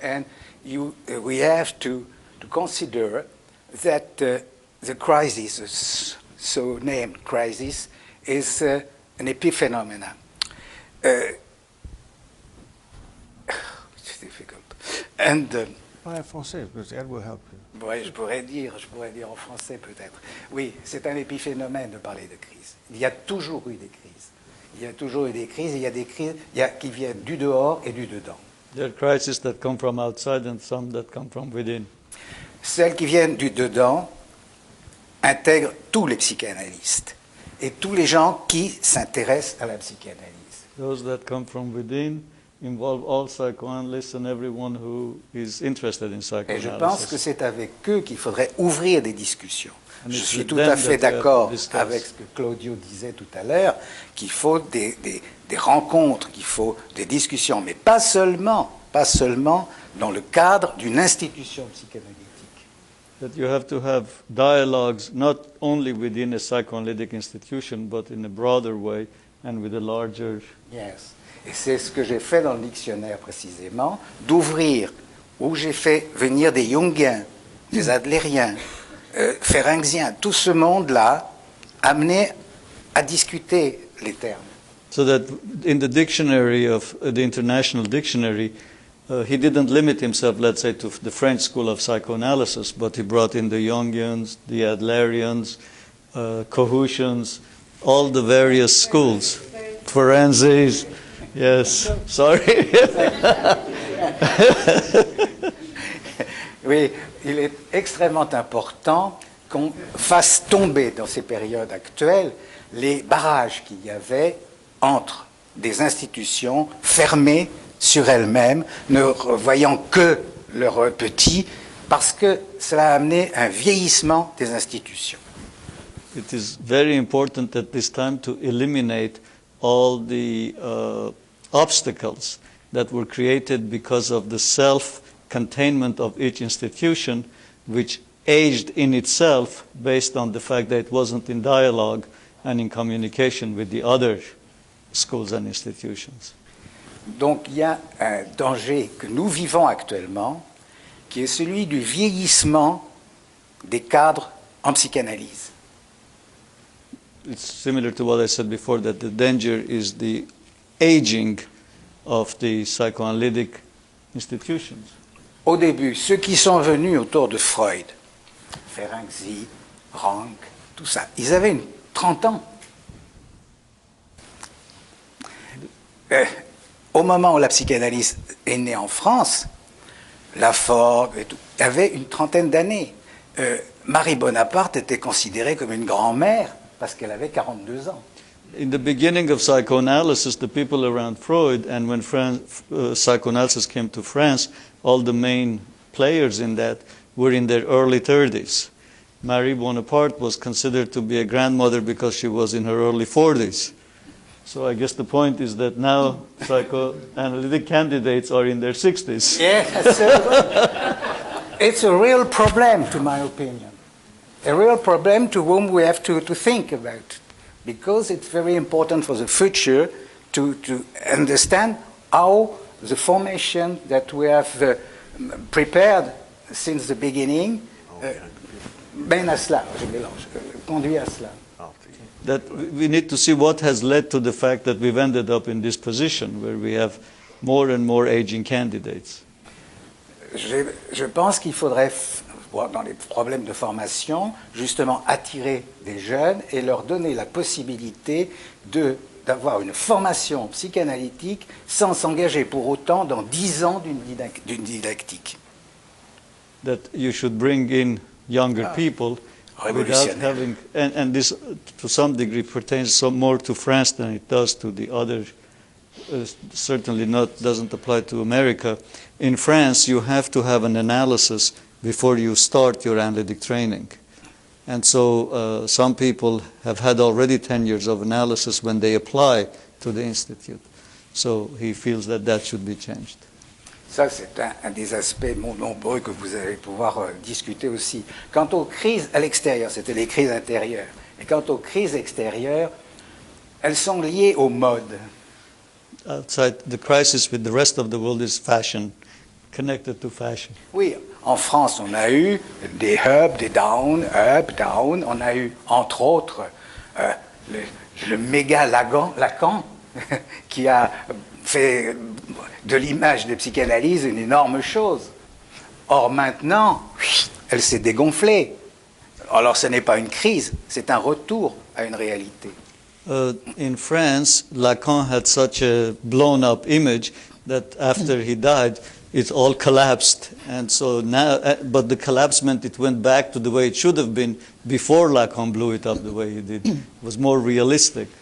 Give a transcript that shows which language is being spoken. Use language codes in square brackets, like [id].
[en] And we have to consider that the crisis, the so-named crisis, is an epiphenomenon. It's difficult. And [fr] Parlez français, [en] because Ed will help you. [fr] ouais, je pourrais dire en français peut-être. Oui, c'est un épiphénomène de parler de crise. Il y a toujours eu des crises. Il y a toujours eu des crises. Il y a des crises qui viennent du dehors et du dedans. [en] There are crises that come from outside and some that come from within. [fr] Celles qui viennent du dedans intègrent tous les psychanalystes et tous les gens qui s'intéressent à la psychanalyse. [en] Those that come from within involve all psychoanalysts and everyone who is interested in [fr] Et je pense que [en] psychoanalysis. [fr] c'est avec eux qu'il faudrait ouvrir des discussions. [en] And [fr] Je [en] it's [fr] suis [en] with [fr] tout [en] them [fr] à fait [en] that we have to [fr] d'accord [en] discuss. [fr] avec ce que Claudio disait tout à l'heure, qu'il faut des rencontres, qu'il faut des discussions, mais pas seulement dans le cadre d'une institution psychanalytique. [en] That you have to have dialogues not only within a psychoanalytic institution, but in a broader way and with a larger... Yes. [fr] Et c'est ce que j'ai fait dans le dictionnaire précisément, d'ouvrir, où j'ai fait venir des Jungiens, des Adlériens, Ferenciens, tout ce monde-là, amené à discuter les termes. [en] So that in the dictionary of the International Dictionary, he didn't limit himself, let's say, to the French school of psychoanalysis, but he brought in the Jungians, the Adlerians, Cohoutians, all the various schools. Forenses, yes, sorry. [fr] Oui, il est extrêmement important qu'on fasse tomber dans ces périodes actuelles les barrages qu'il y avait entre des institutions fermées sur elles-mêmes, ne voyant que leurs petits, parce que cela a amené un vieillissement des institutions. [en] It is very important at this time to eliminate all the obstacles that were created because of the self-containment of each institution, which aged in itself based on the fact that it wasn't in dialogue and in communication with the other schools and institutions. [fr] Donc il y a un danger que nous vivons actuellement, qui est celui du vieillissement des cadres en psychanalyse. [en] It's similar to what I said before, that the danger is the aging of the psychoanalytic institutions. [fr] Au début, ceux qui sont venus autour de Freud, Ferenczi, Rank, tout ça, ils avaient 30 ans. Au moment où la psychanalyse est née en France, Lafort et tout, avait une trentaine d'années. Marie Bonaparte était considérée comme une grand-mère parce qu'elle avait 42 ans. [en] In the beginning of psychoanalysis, the people around Freud, and when psychoanalysis came to France, all the main players in that were in their early 30s. Marie Bonaparte was considered to be a grandmother because she was in her early 40s. So I guess the point is that now psychoanalytic candidates are in their 60s. Yes, it's a real problem, to my opinion. A real problem to whom we have to think about. Because it's very important for the future to understand how the formation that we have prepared since the beginning [fr] mène à cela, je mélange, conduit à cela. [en] That we need to see what has led to the fact that we've ended up in this position where we have more and more aging candidates. [fr] Je pense qu'il faudrait, dans les problèmes de formation, justement attirer des jeunes et leur donner la possibilité d'avoir une formation psychanalytique sans s'engager pour autant dans 10 ans d'une dictique. [en] That you should bring in younger people without having, and this to some degree pertains more to France than it does to the other, certainly doesn't apply to America. In France, you have to have an analysis before you start your analytic training. And so some people have had already 10 years of analysis when they apply to the institute. So he feels that that should be changed. [fr] Ça, c'est un des aspects nombreux que vous allez pouvoir discuter aussi. Quant aux crises à l'extérieur, c'était les crises intérieures. Et quant aux crises extérieures, elles sont liées aux modes. [en] Outside, the crisis with the rest of the world is fashion, connected to fashion. [fr] Oui, en France, on a eu des up, des down, up, down. On a eu, entre autres, le méga Lacan qui a fait de l'image de psychanalyse une énorme chose. Or maintenant, elle s'est dégonflée. Alors ce n'est pas une crise, c'est un retour à une réalité. [en] In France, Lacan had such a blown-up image that after he died, it all collapsed. And so now, but the collapse meant it went back to the way it should have been before Lacan blew it up the way he did. It was more realistic.